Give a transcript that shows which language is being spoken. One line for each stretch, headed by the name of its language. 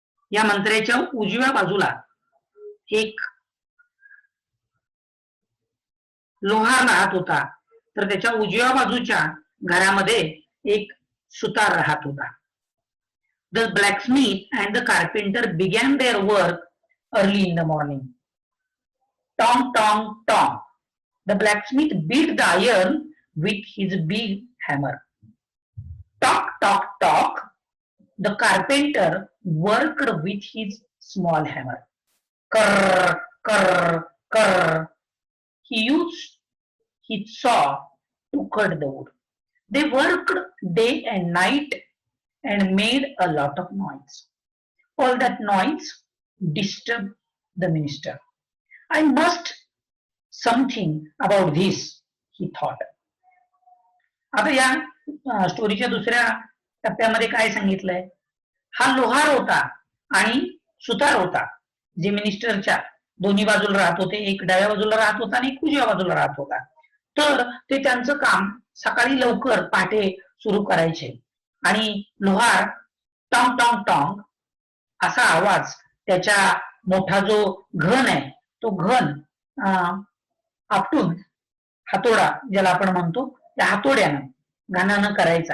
Marathi: या मंत्र्याच्या उजव्या बाजूला एक लोहार राहत होता, तर त्याच्या उजव्या बाजूच्या घरामध्ये एक सुतार राहत होता.
English: The blacksmith and the carpenter began their work early in the morning. Tong tong tong. The blacksmith beat the iron with his big hammer. Tock tock tock. The carpenter worked with his small hammer. Krr krr krr. He used his saw to cut the wood. They worked day and night and made a lot of noise. All that noise disturbed the minister. I must something about this, he thought.
Marathi: आता या स्टोरीच्या दुसऱ्या टप्प्यामध्ये काय सांगितलंय, हा लोहार होता आणि सुतार होता, जे मिनिस्टरच्या दोन्ही बाजूला राहत होते. एक डाव्या बाजूला राहत होता आणि एक उजव्या बाजूला राहत होता. तर ते त्यांचं काम सकाळी लवकर पहाटे सुरू करायचे आणि लोहार टॉंग टॉंग टॉंग असा आवाज, त्याच्या मोठा जो घन आहे तो घन आपटून हातोडा ज्याला आपण म्हणतो त्या हातोड्यानं घानानं करायचा.